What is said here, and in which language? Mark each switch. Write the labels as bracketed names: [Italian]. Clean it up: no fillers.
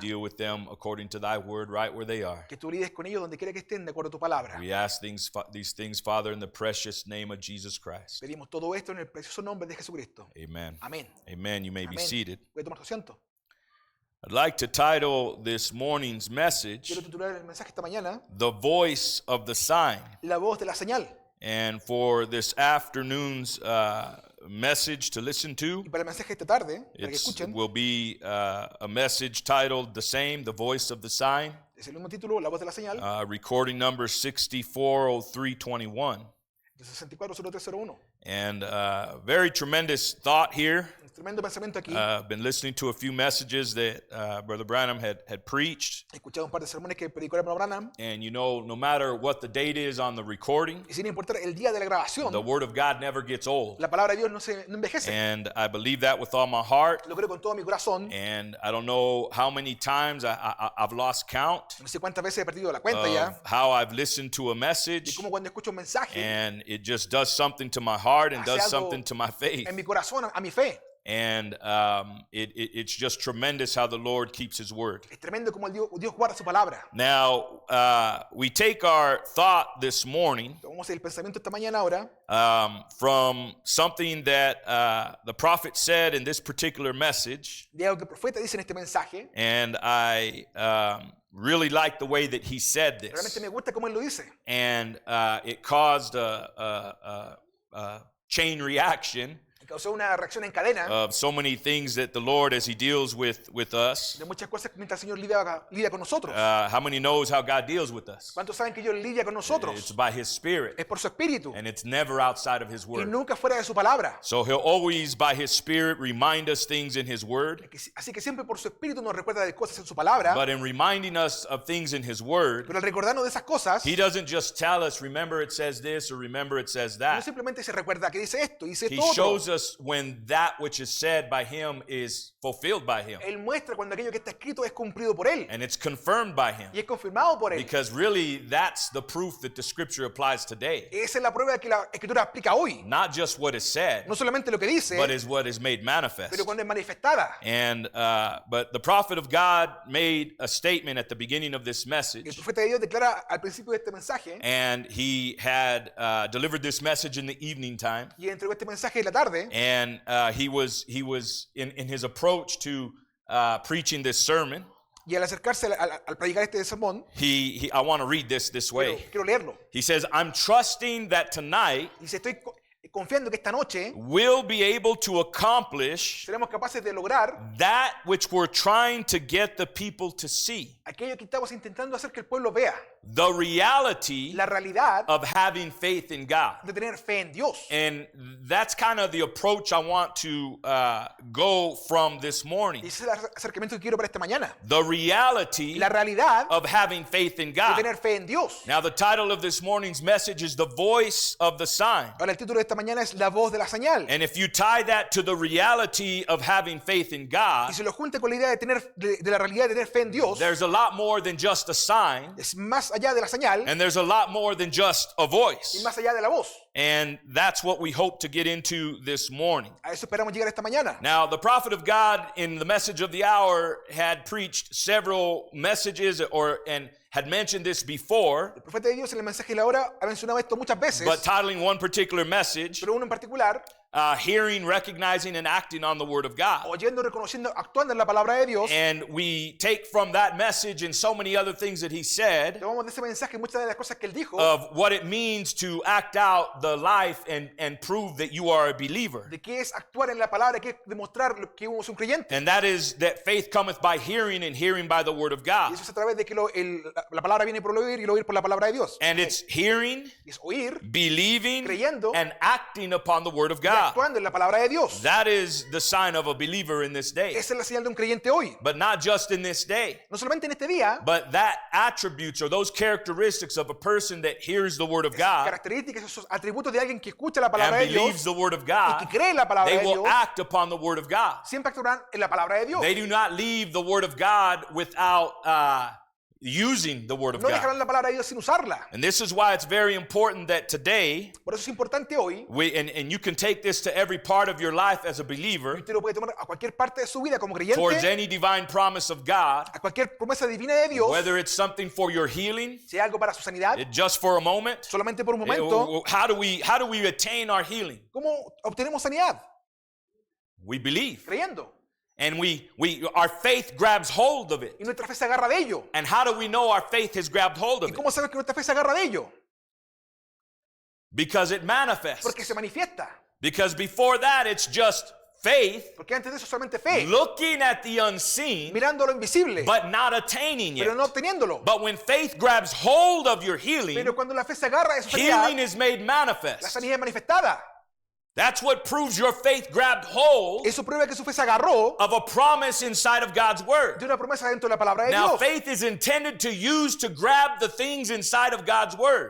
[English] deal with them according to thy word right where they are. [Spanish] que tú lides con ellos donde quiera que estén, de acuerdo a tu palabra. [English] We ask these things, Father, in the precious name of Jesus Christ. [Spanish] Pedimos todo esto en el precioso nombre de Jesucristo. [English] Amen. [Spanish] Amén. [English] Amen. You may be [Spanish] Amén. [English] seated. [Spanish] Voy a tomar tu asiento. [English] I'd like to title this morning's message, [Spanish] Quiero titular el mensaje esta mañana, [English] The Voice of the Sign. [Spanish] La voz de la señal. [English] And for this afternoon's message to listen to, [Spanish] Y para el mensaje esta tarde, para que [English] it [Spanish] escuchen, [English] will be a message titled The Same, The Voice of the Sign, [Spanish] es el mismo título, La voz de la señal, [English] recording number 640321. [Spanish] de 640301. [English] And very tremendous thought here. [Spanish] Un tremendo pensamiento aquí. [English] I've been listening to a few messages that Brother Branham had preached. [Spanish] He escuchado un par de sermones que predicó el hermano Branham. [English] And you know, no matter what the date is on the recording, [Spanish] Y sin importar el día de la grabación, [English] the Word of God never gets old. [Spanish] la palabra de Dios no envejece. [English] And I believe that with all my heart. [Spanish] Lo creo con todo mi corazón. [English] And I don't know how many times I've lost count [Spanish] No sé cuántas veces he perdido la cuenta ya. [English] of how I've listened to a [Spanish] Y [English] message, [Spanish] como cuando escucho un mensaje [English] and it just does something to my heart and [Spanish] Hace algo [English] something to my faith. [Spanish] en mi corazón, a mi fe. [English] And it's just tremendous how the Lord keeps His word. [Spanish] Es tremendo como Dios guarda su palabra. [English] Now, we take our thought this morning [Spanish] Tomamos el pensamiento esta mañana ahora [English] from something that the prophet said in this particular message, [Spanish] de algo que el profeta dice en este mensaje. [English] and I really like the way that he said [Spanish] Realmente [English] this. [Spanish] me gusta cómo él lo dice. [English] And it caused a chain reaction [Spanish] Y causó una reacción en cadena [English] of so many things that the Lord, as He deals with us. [Spanish] de muchas cosas mientras el Señor lidia con nosotros. [English] How many knows how God deals with us? [Spanish] ¿Cuántos saben que Dios lidia con nosotros? [English] It's by His Spirit, [Spanish] Es por su espíritu [English] and it's never outside of His [Spanish] y [English] word. [Spanish] nunca fuera de su palabra. [English] So He'll always, by His Spirit, remind us things in His word. [Spanish] Así que siempre por su espíritu nos recuerda de cosas en su palabra. [English] But in reminding us of things in His word, [Spanish] Pero al recordarnos de esas cosas, [English] He doesn't just tell us, remember it says this, or remember it says [Spanish] no [English] that. [Spanish] simplemente se recuerda que dice esto, dice [English] He [Spanish] esto otro. [English] shows us when that which is said by Him is fulfilled by Him. [Spanish] Él muestra cuando aquello que está escrito es cumplido por él [English] And it's confirmed by Him. [Spanish] y es confirmado por él. [English] Because really, that's the proof that the Scripture applies today. [Spanish] Esa es la prueba de que la escritura aplica hoy. [English] Not just what is said, [Spanish] No solamente lo que dice, [English] but is what is made manifest. [Spanish] pero cuando es manifestada. [English] And but the prophet of God made a statement at the beginning of this [Spanish] El [English] message, [Spanish] profeta de Dios declara al principio de este mensaje [English] and he had delivered this message in the evening time, [Spanish] y entregó este mensaje en la tarde. [English] and he was in his approach to preaching this sermon. [Spanish] Y al acercarse al predicar este sermón, [English] I want to read this way. [Spanish] quiero leerlo. [English] He says, "I'm trusting that tonight [Spanish] Dice, estoy confiando que esta noche [English] we'll be able to accomplish [Spanish] seremos capaces de lograr [English] that which we're trying to get the people to see, [Spanish] aquello que estamos intentando hacer que el pueblo vea. [English] the reality [Spanish] La realidad [English] of having faith in God." [Spanish] de tener fe en Dios. [English] And that's kind of the approach I want to go from this [Spanish] Y [English] morning. [Spanish] ese es el acercamiento que quiero para esta mañana. [English] The reality [Spanish] La realidad [English] of having faith in [Spanish] de [English] God. [Spanish] tener fe en Dios. [English] Now, the title of this morning's message is The Voice of the Sign. [Spanish] Ahora el título de esta mañana es La voz de la señal. [English] And if you tie that to the reality of having faith in God, [Spanish] Y se lo junta con la idea de tener de la realidad de tener fe en Dios, [English] there's a lot more than just a sign, [Spanish] es más allá de la señal [English] and there's a lot more than just a [Spanish] y [English] voice. [Spanish] más allá de la voz. [English] And that's what we hope to get into this morning. [Spanish] A eso esperamos llegar esta mañana. [English] Now, the prophet of God in the message of the hour had preached several messages and had mentioned this before, [Spanish] El profeta de Dios en el mensaje de la hora ha mencionado esto muchas veces, [English] but titling one particular message, [Spanish] pero uno en particular, [English] hearing, recognizing, and acting on the Word of God. [Spanish] oyendo, reconociendo, actuando en la palabra de Dios. [English] And we take from that message and so many other things that he said [Spanish] Tomamos de ese mensaje muchas de las cosas que él dijo, [English] of what it means to act out the life and prove that you are a believer. [Spanish] de qué es actuar en la palabra, qué es demostrar que uno es un creyente. [English] And that is that faith cometh by hearing and hearing by the Word of [Spanish] Y [English] God. [Spanish] eso es a través de que la palabra viene por el oír y el oír por la palabra de Dios. [English] And it's hearing, [Spanish] Y es oír [English] believing, [Spanish] creyendo [English] and acting upon the Word of [Spanish] y [English] God. [Spanish] actuando en la palabra de Dios. [English] That is the sign of a believer in this day. [Spanish] Esa es la señal de un creyente hoy. [English] But not just in this day, [Spanish] No solamente en este día, [English] but that attributes or those characteristics of a person that hears the Word of God [Spanish] características, esos atributos de alguien que escucha la palabra [English] and [Spanish] de Dios [English] believes the Word of [Spanish] y [English] God, [Spanish] que cree en la palabra [English] they [Spanish] de [English] will [Spanish] Dios, [English] act upon the Word of God. [Spanish] siempre actuarán en la palabra de Dios. [English] They do not leave the Word of God without using the Word of [Spanish] No [English] God. [Spanish] dejarán la palabra de Dios sin usarla. [English] And this is why it's very important that today, [Spanish] Por eso es importante hoy, [English] and you can take this to every part of your life as a believer, [Spanish] usted lo puede tomar a cualquier parte de su vida como [English] towards [Spanish] creyente, [English] any divine promise of God, [Spanish] a cualquier promesa divina de Dios, [English] whether it's something for your healing, [Spanish] si hay algo para su sanidad, [English] just for a moment. [Spanish] solamente por un momento. [English] How do we attain our healing? [Spanish] ¿Cómo obtenemos sanidad? [English] We believe. [Spanish] Creyendo. [English] And our faith grabs hold of it. [Spanish] Y nuestra fe se agarra de ello. [English] And how do we know our faith has grabbed hold [Spanish] ¿Y [English] of it? [Spanish] cómo sabes que nuestra fe se agarra de ello? [English] Because it manifests. [Spanish] Porque se manifiesta. [English] Because before that, it's just faith [Spanish] Porque antes de eso solamente fe, [English] looking at the unseen, [Spanish] mirando lo invisible, [English] but not attaining [Spanish] pero [English] it. [Spanish] no obteniéndolo. [English] But when faith grabs hold of your healing, [Spanish] Pero cuando la fe se agarra de su [English] healing [Spanish] sanidad, [English] is made [Spanish] la [English] manifest. [Spanish] sanidad es manifestada. [English] That's what proves your faith grabbed hold [Spanish] Eso prueba que su fe se agarró [English] of a promise inside of God's Word. [Spanish] de una promesa dentro de la palabra de [English] Now, [Spanish] Dios. [English] faith is intended to use to grab the things inside of God's Word.